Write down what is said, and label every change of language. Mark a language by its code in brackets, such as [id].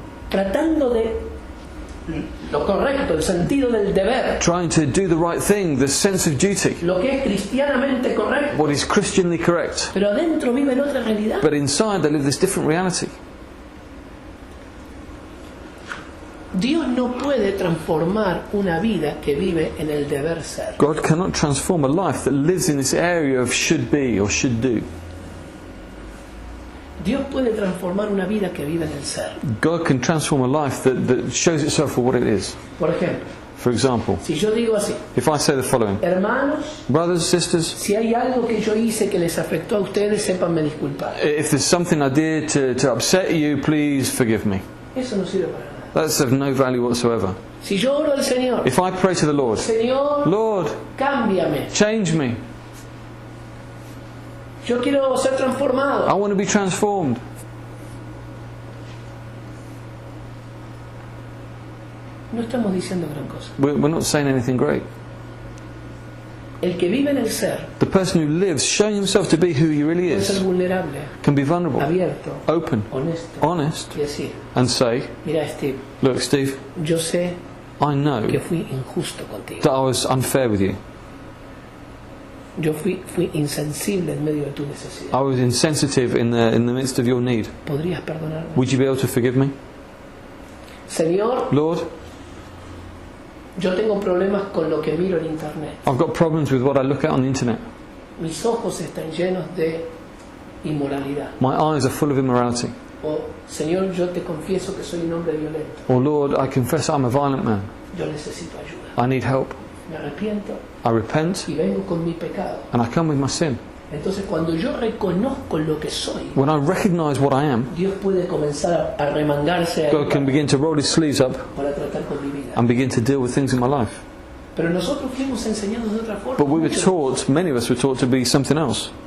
[es] tratando de lo correcto, el sentido del deber, [en] trying to do the right thing, the sense of duty, [es] lo que es cristianamente correcto. [en] what is Christianly correct. [es] Pero adentro viven otra realidad. [en] But inside they live this different reality. [es] Dios no puede transformar una vida que vive en el deber ser. [en] God cannot transform a life that lives in this area of should be or should do. [es] Dios puede transformar una vida que vive en el ser. [en] God can transform a life that shows itself for what it is. [es] Por ejemplo, [en] For example, [es] si yo digo así, [en] if I say the following: [es] hermanos, [en] brothers, sisters, [es] si hay algo que yo hice que les afectó a ustedes, sépanme disculpar. [en] if there's something I did to upset you, please forgive me. [es] Eso no sirve para nada. [en] That's of no value whatsoever. [es] Si yo oro al Señor, [en] If I pray to the Lord, [es] Señor, [en] Lord, [es] cámbiame. [en] change me. [es] Yo quiero ser [en] I [es] transformado. [en] want to be transformed. [es] No estamos diciendo gran cosa. [en] We're not saying anything great. [es] El que vive en el ser [en] The person who lives showing himself to be who he really [es] puede ser [en] is [es] vulnerable, [en] can be vulnerable, [es] abierto, [en] open, [es] honesto [en] honest, [es] y decir, [en] and say, [es] mira Steve, [en] look, Steve, [es] yo sé [en] I know [es] que fui injusto contigo. [en] that I was unfair with you. [es] Yo fui insensible en medio de tu necesidad. [en] I was insensitive in the midst of your need. [es] ¿Podrías perdonarme? [en] Would you be able to forgive me? [es] Señor, [en] Lord, [es] yo tengo problemas con lo que miro en internet. [en] I've got problems with what I look at on the internet. [es] Mis ojos están llenos de inmoralidad. [en] My eyes are full of immorality. [es] O, Señor, yo te confieso que soy un hombre violento. [en] Or Lord, I confess I'm a violent man. [es] Yo necesito ayuda. [en] I need help. [es] Me arrepiento [en] I repent [es] y vengo con mi pecado. [en] and I come with my sin. [es] Entonces, cuando yo reconozco lo que soy, [en] When I recognize what I am, [es] Dios puede comenzar a remangarse [en] God can begin to roll his sleeves up [es] para tratar con mi vida. [en] and begin to deal with things in my life. [es] Pero nosotros fuimos enseñados de otra forma. [en] But we were [es] Muchos. [en] taught, many of us were taught to be something else.